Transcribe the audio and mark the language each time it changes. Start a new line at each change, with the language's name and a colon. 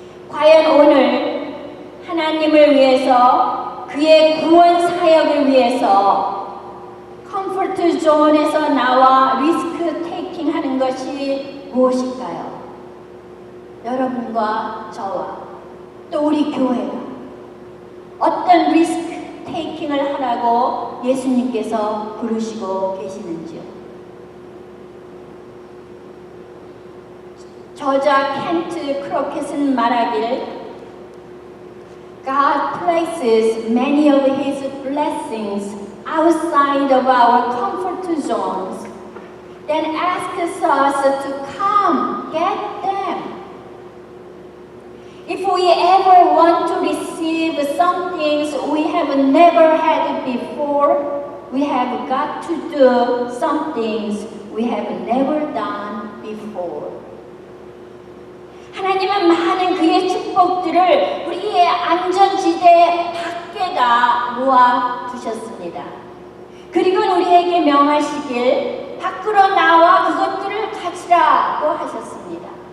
Korean: 과연 오늘 하나님을 위해서 그의 구원 사역을 위해서 컴포트 존에서 나와 리스크 테이킹 하는 것이 무엇일까요? 여러분과 저와 또 우리 교회가 어떤 리스크 테이킹을 하라고 예수님께서 부르시고 계시는지요? 저자 켄트 크로켓은 말하길
English: God places many of His blessings outside of our comfort zones, then asks us to come get them. If we ever want to receive some things we have never had before, we have got to do some things we have never done before.
Korean: 하나님은 많은 그의 축복들을 우리의 안전지대 밖에다 모아 두셨습니다. 그리고 우리에게 명하시길 밖으로 나와 그것들을 가지라고 하셨습니다.